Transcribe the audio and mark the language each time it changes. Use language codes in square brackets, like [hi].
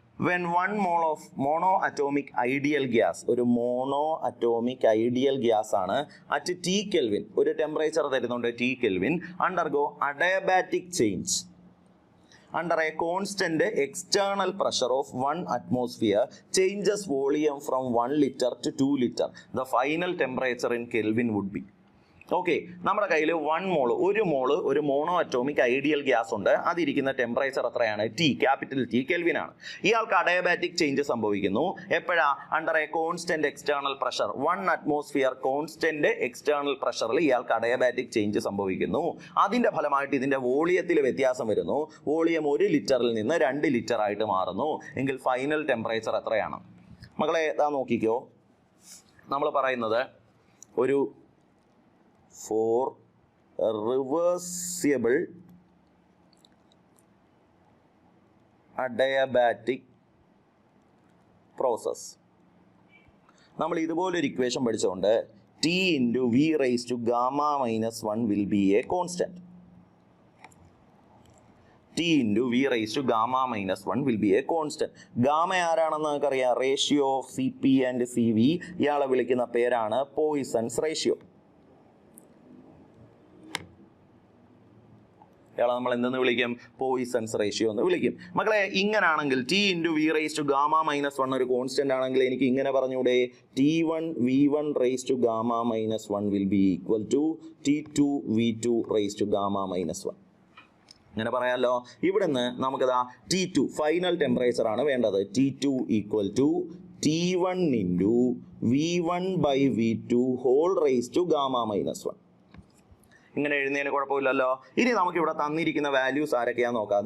[en] when 1 mole of monoatomic ideal gas, [ml] ഒരു mono atomic ideal gas ആണ്, [en] at T kelvin, [ml] ഒരു temperature തരുന്നുണ്ട് T kelvin, [en] Undergo adiabatic change under a constant external pressure of 1 atmosphere, changes volume from 1 liter to 2 liter. The final temperature in Kelvin would be. [ml] Okay, നമ്മുടെ കയ്യിൽ 1 മോള്, ഒരു mono atomic ideal gas ഉണ്ട്. അതിരിക്കുന്ന temperature എത്രയാണ്, T, capital T, kelvin ആണ്. ഇയാൾക്ക് adiabatic change സംഭവിക്കുന്നു. എപ്പോഴാ, [en] under a constant external pressure, [ml] 1 atmosphere constant external പ്രഷറിൽ ഇയാൾക്ക് അഡയബാറ്റിക് ചേഞ്ച് സംഭവിക്കുന്നു. അതിന്റെ ഫലമായിട്ട് ഇതിന്റെ വോളിയത്തിൽ വ്യത്യാസം വരുന്നു. വോളിയം 1 ലിറ്ററിൽ നിന്ന് 2 ലിറ്റർ ആയിട്ട് മാറുന്നു. എങ്കിൽ ഫൈനൽ ടെമ്പറേച്ചർ എത്രയാണ്? മക്കളെ നോക്കിക്കോ, നമ്മൾ പറയുന്നത് ഒരു [en] for reversible adiabatic process. [ml] നമ്മൾ ഇതുപോലൊരു ഇക്വേഷൻ പഠിച്ചുകൊണ്ട് [en] T into V raised to gamma minus 1 will be a constant. T into V raised to gamma minus 1 will be a constant. [ml] Gamma ആരാണെന്ന് നമുക്കറിയാം, [en] Ratio of CP and CV. [ml] ഇയാളെ വിളിക്കുന്ന പേരാണ് poisons ratio. ഇയാളെ നമ്മൾ എന്തെന്ന് വിളിക്കും? പോയിസൺസ് റേഷ്യോ എന്ന് വിളിക്കും. മക്കളെ, ഇങ്ങനാണെങ്കിൽ [en] T into V raised to gamma minus 1 [ml] ഒരു കോൺസ്റ്റന്റ് ആണെങ്കിൽ എനിക്ക് ഇങ്ങനെ പറഞ്ഞൂടെ, [en] T1 V1 raised to gamma minus 1 will be equal to T2 V2 raised to gamma minus 1. [ml] ഇങ്ങനെ പറയാമല്ലോ. ഇവിടുന്ന് നമുക്കതാ T2 ഫൈനൽ ടെമ്പറേച്ചർ ആണ് വേണ്ടത്. [en] T2 equal to T1 into V1 by V2 whole raise to gamma minus 1. [ml] ഇങ്ങനെ എഴുതുന്നതിന് കുഴപ്പമില്ലല്ലോ. ഇനി നമുക്ക് ഇവിടെ തന്നിരിക്കുന്ന വാല്യൂസ് ആരൊക്കെയാന്ന് നോക്കാം.